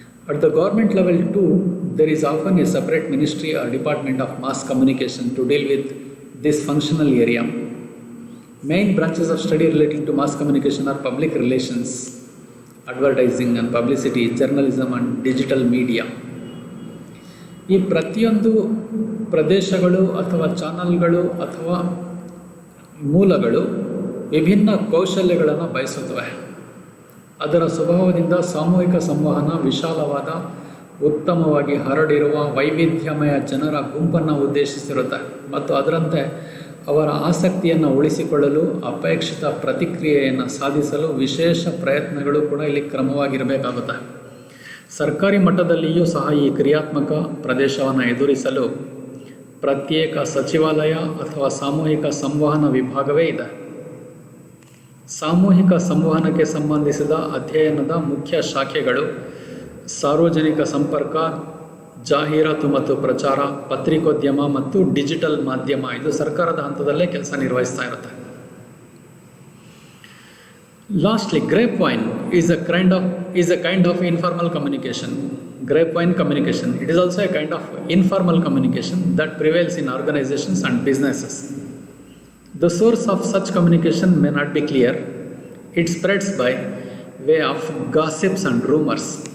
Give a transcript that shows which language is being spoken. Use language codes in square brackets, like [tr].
[en] At the government level too, there is often a separate ministry or department of mass communication to deal with this functional area. Main branches of study relating to mass communication are public relations, advertising and publicity, journalism and digital media. [kn] ಈ ಪ್ರತಿಯೊಂದು ಪ್ರದೇಶಗಳು ಅಥವಾ ಚಾನಲ್ಗಳು ಅಥವಾ ಮೂಲಗಳು ವಿಭಿನ್ನ ಕೌಶಲ್ಯಗಳನ್ನು ಬಯಸುತ್ತವೆ. ಅದರ ಸ್ವಭಾವದಿಂದ ಸಾಮೂಹಿಕ ಸಂವಹನ ವಿಶಾಲವಾದ, ಉತ್ತಮವಾಗಿ ಹರಡಿರುವ ವೈವಿಧ್ಯಮಯ ಜನರ ಗುಂಪನ್ನು ಉದ್ದೇಶಿಸಿರುತ್ತೆ ಮತ್ತು ಅದರಂತೆ ಅವರ ಆಸಕ್ತಿಯನ್ನು ಉಳಿಸಿಕೊಳ್ಳಲು, ಅಪೇಕ್ಷಿತ ಪ್ರತಿಕ್ರಿಯೆಯನ್ನು ಸಾಧಿಸಲು ವಿಶೇಷ ಪ್ರಯತ್ನಗಳು ಕೂಡ ಇಲ್ಲಿ ಕ್ರಮವಾಗಿರಬೇಕಾಗುತ್ತೆ. ಸರ್ಕಾರಿ ಮಟ್ಟದಲ್ಲಿಯೂ ಸಹ ಈ ಕ್ರಿಯಾತ್ಮಕ ಪ್ರದೇಶವನ್ನು ಎದುರಿಸಲು ಪ್ರತ್ಯೇಕ ಸಚಿವಾಲಯ ಅಥವಾ ಸಾಮೂಹಿಕ ಸಂವಹನ ವಿಭಾಗವೇ ಇದೆ. ಸಾಮೂಹಿಕ ಸಂವಹನಕ್ಕೆ ಸಂಬಂಧಿಸಿದ ಅಧ್ಯಯನದ ಮುಖ್ಯ ಶಾಖೆಗಳು ಸಾರ್ವಜನಿಕ ಸಂಪರ್ಕ, ಜಾಹೀರಾತು ಮತ್ತು ಪ್ರಚಾರ, ಪತ್ರಿಕೋದ್ಯಮ ಮತ್ತು ಡಿಜಿಟಲ್ ಮಾಧ್ಯಮ. ಇದು ಸರ್ಕಾರದ ಹಂತದಲ್ಲೇ ಕೆಲಸ ನಿರ್ವಹಿಸ್ತಾ ಇರುತ್ತೆ. [en] Lastly, grapevine is a kind of informal communication. Grapevine communication. It is also a kind of informal communication that prevails in organizations and businesses. The source of such communication may not be clear. It spreads by way of gossip and rumors.